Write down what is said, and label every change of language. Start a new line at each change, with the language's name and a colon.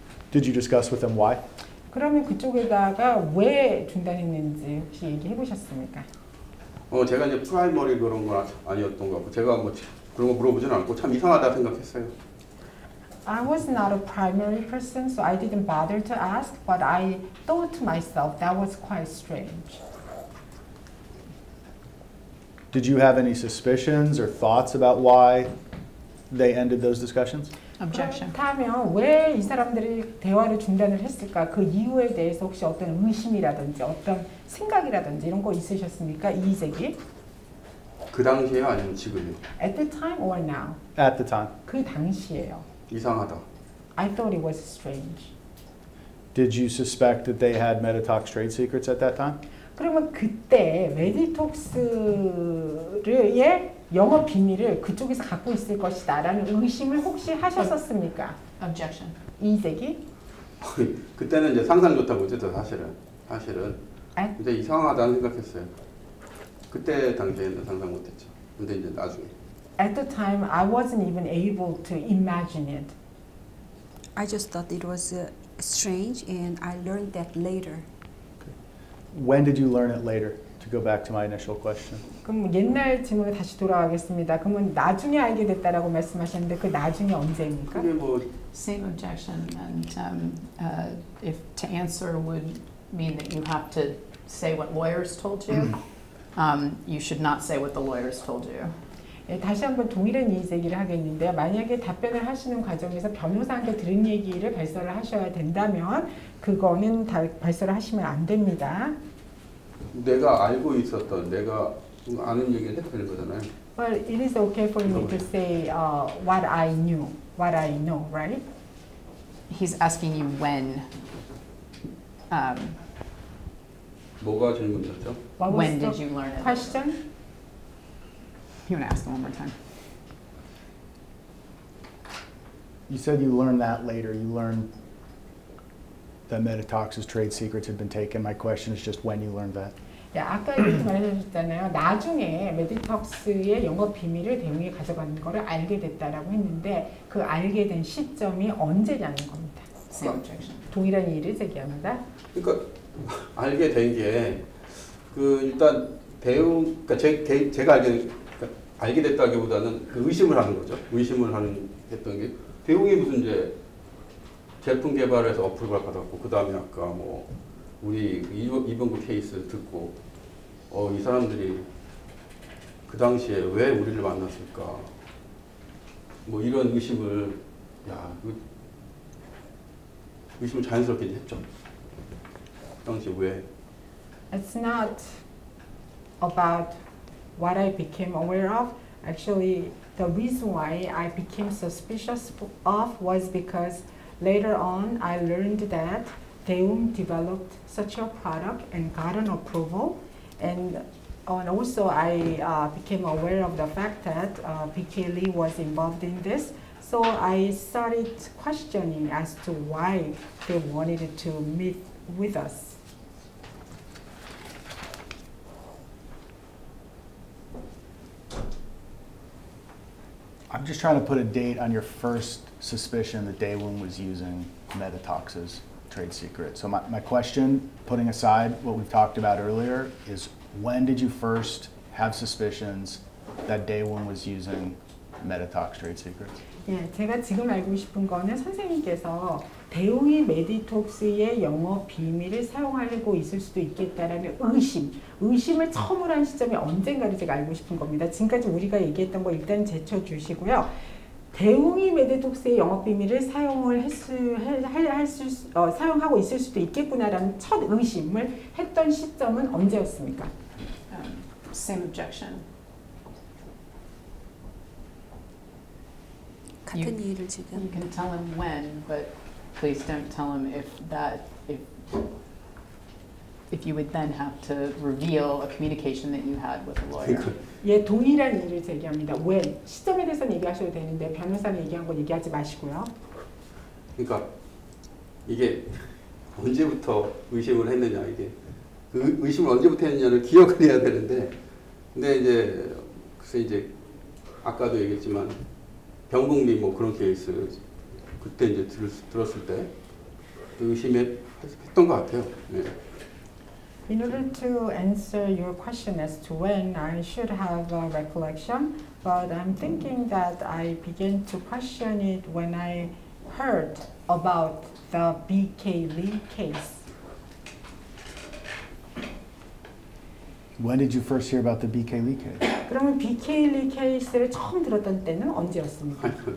English: Did you discuss with them why?
Korean: 그러면 그쪽에다가 왜 중단했는지 혹시 얘기해 보셨습니까? 제가 이제 프라이머리 그런 건 아니었던 것 같고 제가 뭐 그런 거 물어보진 않고 참 이상하다 생각했어요.
English: I was not a primary person, so I didn't bother to ask, but I thought to myself that was quite strange. Did you have any suspicions or thoughts about why they ended those discussions? Objection.
Korean: 그렇다면 왜 이 사람들이 대화를 중단을 했을까? 그 이유에 대해서 혹시 어떤 의심이라든지 어떤 생각이라든지 이런 거 있으셨습니까? 이의제기? 그 당시에요 아니면 지금요?
English: At the time or now? At the time.
Korean: 그 당시에요. 이상하다.
English: I thought it was strange. Did you suspect that they had Meditox trade secrets at that time?
Korean: 그러면 그때 메디톡스의 영업 비밀을 그쪽에서 갖고 있을 것이다라는 의심을 혹시 하셨었습니까?
English: Objection.
Korean: 이의제기? 그때는 이제 상상 좋다고 했죠 사실은. 근데 이상하다는 생각했어요. 그때 당시에는 상상 못했죠. 근데 이제 나중에.
English: At the time, I wasn't even able to imagine it. I just thought it was strange, and I learned that later. When did you learn it later? To go back to my initial question.
Korean: 그럼 옛날 질문에 다시 돌아가겠습니다. 그러면 나중에 알게 됐다라고 말씀하셨는데 그 나중에 언제입니까? 그게 뭐
English: Same objection, and if to answer would mean that you have to say what lawyers told you, you should not say what the lawyers told you.
Korean: 예, 다시 한번 동일한 이의제기를 하겠는데요. 만약에 답변을 하시는 과정에서 변호사한테 들은 얘기를 발설을 하셔야 된다면 그거는 발설을 하시면 안 됩니다. 내가 알고 있었던 내가 아는 얘기를 해도 되는 거잖아요.
English: Well, it is okay for me to say what I knew, what I know, right? He's asking you when.
Korean: 뭐가 질문이었죠?
English: What was When the did you learn it? question? You want to ask them one more time? You said you learned that later. You learned that Meditox's trade secrets had been taken. My question is just when you learned that.
Korean: 예, 아까 이렇게 말해주셨잖아요. 나중에 메디톡스의 영업 비밀을 대웅이 가져가는 거를 알게 됐다라고 했는데 그 알게 된 시점이 언제냐는 겁니다.
English: Same objection.
Korean: 동일한 이의를 제기합니다. 그러니까 알게 된 게 그 일단 대웅 그러니까 제가 알게 됐다기보다는 그 의심을 하는 거죠. 했던 게 대웅이 무슨 이제 제품 개발해서 어플을 받았고 그 다음에 아까 뭐 우리 이병구 케이스 듣고 이 사람들이 그 당시에 왜 우리를 만났을까 뭐 이런 의심을 의심을 자연스럽게 했죠. 그 당시 왜?
English: It's not about what I became aware of. Actually, the reason why I became suspicious of was because later on I learned that Daewoo developed such a product and got an approval, and also I became aware of the fact that BK Lee was involved in this. So I started questioning as to why they wanted to meet with us. I'm just trying to put a date on your first suspicion that Daewoo was using Meditox's trade secret. So my question, putting aside what we've talked about earlier, is when did you first have suspicions that Daewoo was using Meditox trade secrets?
Korean: 예, 제가 지금 알고 싶은 거는 선생님께서 대웅이 메디톡스의 영업 비밀을 사용하고 있을 수도 있겠다라는 의심을 처음으로 한 시점이 언젠가를 제가 알고 싶은 겁니다. 지금까지 우리가 얘기했던 거 일단 제쳐주시고요. 대웅이 메디톡스의 영업 비밀을 사용하고 있을 수도 있겠구나라는 첫 의심을 했던 시점은 언제였습니까?
English: Same objection.
Korean: 같은 이유를 지금
English: You can tell him when, but please don't tell him if you would then have to reveal a communication that you had with a lawyer.
Korean: 예, 동일한 이유를 제기합니다. 왜? 시점에 대해서는 얘기하셔도 되는데 변호사는 얘기한 건 얘기하지 마시고요. 그러니까 이게 언제부터 의심을 했느냐 이게 그 의심을 언제부터 했느냐를 기억을 해야 되는데 근데 이제 글쎄 이제 아까도 얘기했지만 병국리 뭐 그런 케이스 그때 이제 들었을 때 의심했던 것 같아요. 네.
English: In order to answer your question as to when, I should have a recollection, but I'm thinking that I began to question it when I heard about the BK Lee case. When did you first hear about the BK Lee case?
Korean: 그러면 BK Lee 케이스를 처음 들었던 때는 언제였습니까?